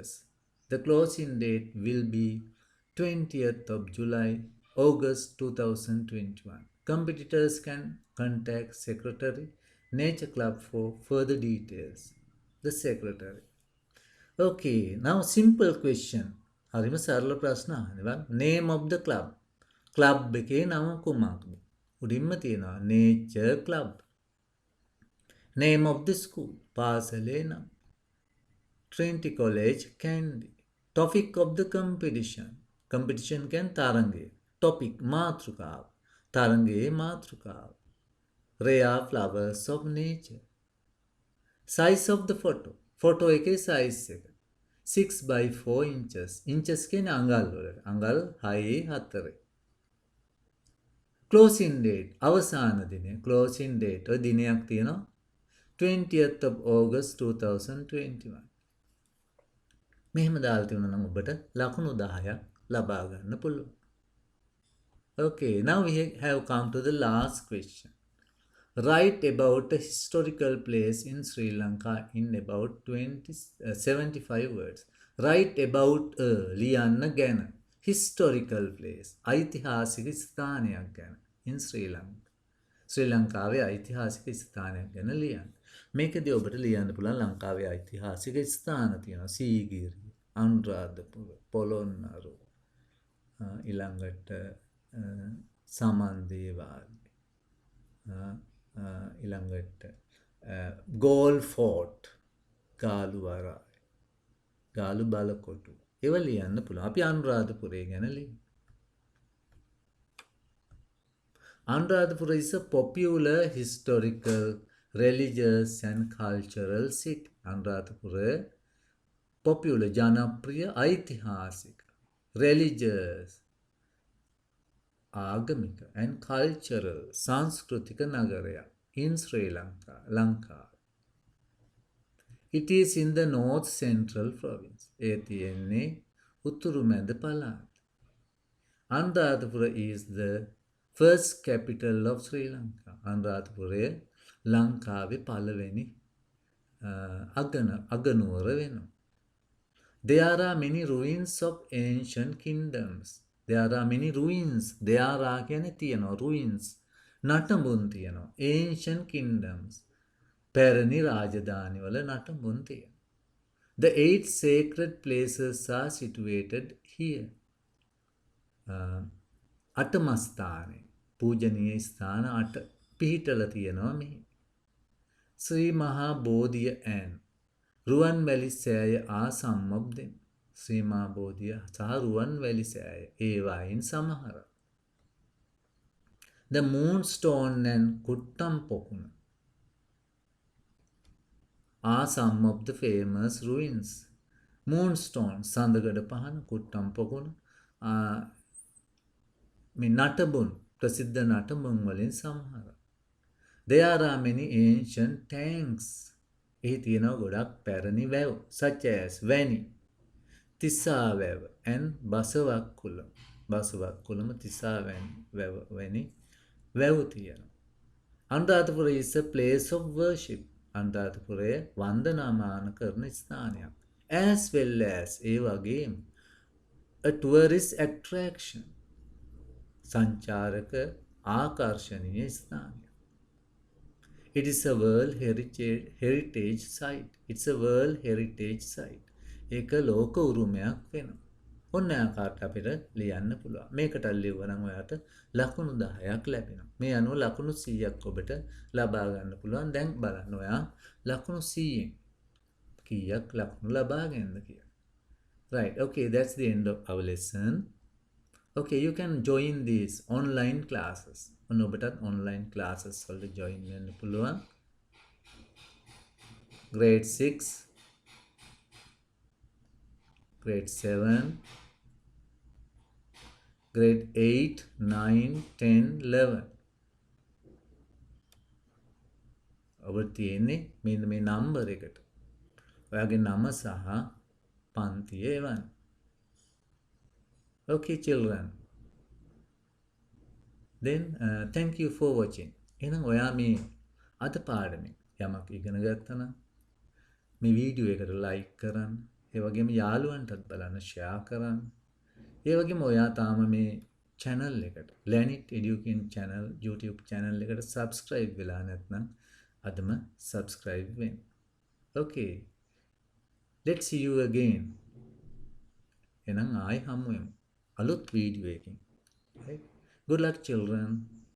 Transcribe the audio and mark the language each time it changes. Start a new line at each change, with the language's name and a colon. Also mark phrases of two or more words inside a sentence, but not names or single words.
English: The closing date will be 20th of July, August 2021. Competitors can contact Secretary, Nature Club for further details. The Secretary. Okay, now simple question.
Sinhala: හරිම සරල ප්‍රශ්න අහන්නේ බලන්න.
English: Name of the club.
Sinhala: club එකේ නම කුමක්ද? උඩින්ම තියෙනවා Nature Club.
English: Name of the school.
Sinhala: පාසලේ නම.
English: Trinity College, Kandy. Topic of the competition.
Sinhala: competition කියන්නේ තරඟය. Topic මාතෘකාව. තරඟයේ මාතෘකාව.
English: Rare flowers of nature. Size of the photo. photo එකේ size එක. 6 by 4 inches.
Sinhala: inches කියන්නේ අඟල් වලට.
English: අඟල් 6 4. Closing date.
Sinhala: අවසාන දිනය.
English: Closing date.
Sinhala: ඔය දිනයක් තියෙනවා.
English: 20th of August 2021.
Sinhala: මෙහෙම දාලා තියුණා නම් ඔබට ලකුණු 10ක් ලබා ගන්න පුළුවන්.
English: Okay, now we have come to the last question. Write about a historical place in Sri Lanka in about 75 words. Write about
Sinhala: ලියන්න ගැන.
English: historical place
Sinhala: ඓතිහාසික ස්ථානයක් ගැන
English: in Sri Lanka.
Sinhala: ශ්‍රී ලංකාවේ ඓතිහාසික ස්ථානයක් ගැන ලියන්න. මේකදී ඔබට ලියන්න පුළුවන් ලංකාවේ ඓතිහාසික ස්ථාන තියෙනවා. සීගිරිය, අනුරාධපුර, පොළොන්නරු, ඊළඟට සමන්දේවාලේ, ඊළඟට ගෝල් ෆෝර්ට්, ගාලු වරාය, ගාලු බලකොටු. ඒවා ලියන්න පුළුවන්. අපි අනුරාධපුරය ගැන ලියමු.
English: Anuradhapura is a popular historical, religious and cultural city. Anuradhapura popular,
Sinhala: ජනප්‍රිය, ඓතිහාසික,
English: religious, ආගමික and cultural,
Sinhala: සංස්කෘතික නගරයක්
English: in Sri Lanka,
Sinhala: ලංකාව.
English: It is in the north central province.
Sinhala: ඒ තියෙන්නේ උතුරු මැද පළාත.
English: Anuradhapura is the first capital of Sri Lanka.
Sinhala: අනුරාධපුරය ලංකාවේ පළවෙනි අගනුවර වෙනවා.
English: There are many ruins of ancient kingdoms. There are many ruins. There are
Sinhala: කියන්නේ තියෙනවා.
English: Ruins.
Sinhala: නටඹුන් තියෙනවා.
English: Ancient kingdoms.
Sinhala: පැරණි රාජධානිවල නටඹුන් තියෙනවා.
English: The 8 sacred places are situated here.
Sinhala: අටමස්ථානේ පූජනීය ස්ථාන 8 පිහිටලා තියෙනවා මෙහි. ශ්‍රී මහා බෝධිය and රුවන්වැලි සෑය ආසම්මබ්දෙන්. ශ්‍රී මහා බෝධිය සහ රුවන්වැලි සෑය ඒවායින් සමහර.
English: The moonstone and කුට්ටම් පොකුණ are some of the famous ruins.
Sinhala: Moonstone සඳගඩ පහන, කුට්ටම් පොකුණ මේ නටබුන් ප්‍රසිද්ධ නටබුන් වලින් සමහර.
English: There are many ancient tanks.
Sinhala: එහි තියෙනවා ගොඩක් පැරණි වැව්
English: such as
Sinhala: වැනි, තිසා වැව and බසවක්කුලම. බසවක්කුලම, තිසා වැනි වැව් තියෙනවා.
English: අනුරාධපුර is a place of worship.
Sinhala: අනුරාධපුරය වන්දනාමාන කරන ස්ථානයක්.
English: As well as
Sinhala: ඒ වගේම
English: a tourist attraction.
Sinhala: සංචාරක ආකර්ෂණීය ස්ථානයක්.
English: It is a World Heritage Site. It's a World Heritage Site.
Sinhala: ඒක ලෝක උරුමයක් වෙනවා. ඔන්න ආකාරයට අපිට ලියන්න පුළුවන්. මේකට ලියුවනම් ඔයාට ලකුණු 10ක් ලැබෙනවා. මේ අනුව ලකුණු 100ක් ඔබට ලබා ගන්න පුළුවන්. දැන් බලන්න ඔයා ලකුණු 100න් කීයක් ලකුණු ලබා ගන්නද කියලා.
English: Right. Okay, that's the end of our lesson. Okay, you can join these online classes.
Sinhala: ඔන්න ඔබටත්
English: online classes
Sinhala: වලට join වෙන්න පුළුවන්.
English: grade 6, grade 7, grade 8, 9, 10, 11.
Sinhala: ඔබට තියෙන්නේ මෙන්න මේ නම්බර් එකට. ඔයාගේ නම සහ පන්තිය එවන්න.
English: Okay, children. Then thank you for watching.
Sinhala: එහෙනම් ඔයා මේ අද පාඩමේ යමක් ඉගෙන ගත්තා නම් මේ වීඩියෝ එකට like කරන්න. ඒ වගේම යාළුවන්ටත් බලන්න share කරන්න. ඒ වගේම ඔයා තාම මේ channel එකට Learnit Education channel YouTube channel එකට subscribe වෙලා නැත්නම් අදම subscribe වෙන්න.
English: Okay. Let's see you again.
Sinhala: එහෙනම් ආයි හමු වෙමු. අලුත් වීඩියෝ එකකින්.
English: Right? Good luck, children.